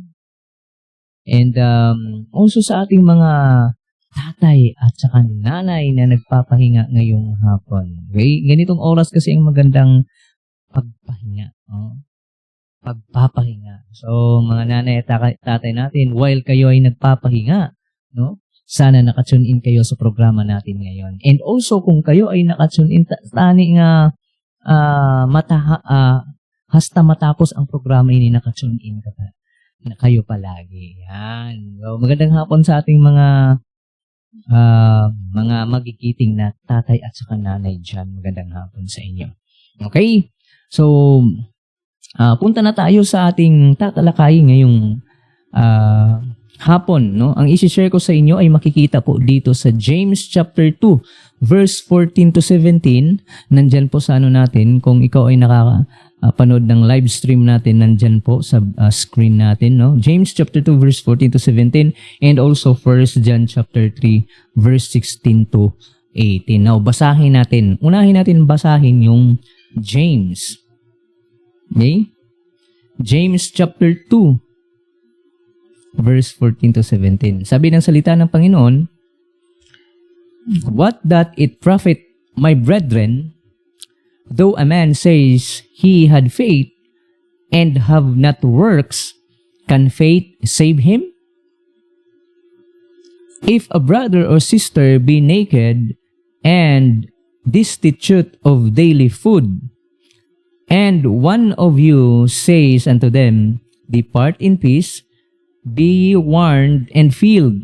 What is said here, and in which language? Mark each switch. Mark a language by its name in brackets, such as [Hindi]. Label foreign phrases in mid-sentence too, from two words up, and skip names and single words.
[English] And also [Filipino] sa ating mga tatay at saka nanay na nagpapahinga ngayong hapon. Okay? Ganitong oras kasi ang magandang pagpahinga. Pagpapahinga. So, mga nanay at tatay natin, while kayo ay nagpapahinga, no? Sana nakatune in kayo sa programa natin ngayon. [English] And also, [Filipino] kung kayo ay nakatune in, [Hiligaynon] tani nga hasta matapos ang programa ini nakatune in ka pa. [Filipino] na kayo palagi. Yan. So, magandang hapon sa ating mga magigiting na tatay at saka nanay dyan. Magandang hapon sa inyo. Okay? So, punta na tayo sa ating tatalakayin ngayong hapon. No? Ang isi-share ko sa inyo ay makikita po dito sa [English] James chapter 2, verse 14 to 17. [Filipino] Nandyan po sa natin, kung ikaw ay nakapanood ng [English] live stream [Filipino] natin, nandyan po sa screen natin. [English] No? James chapter 2, verse 14 to 17, and also 1 John chapter 3, verse 16 to 18. Now, [Filipino] basahin natin. Unahin natin basahin yung James. [English] Okay? James chapter 2, verse 14 to 17. [Filipino] Sabi ng salita ng Panginoon, [English] "What doth it profit, my brethren, though a man says he had faith and have not works, can faith save him? If a brother or sister be naked and destitute of daily food, and one of you says unto them, Depart in peace, be ye warned and filled.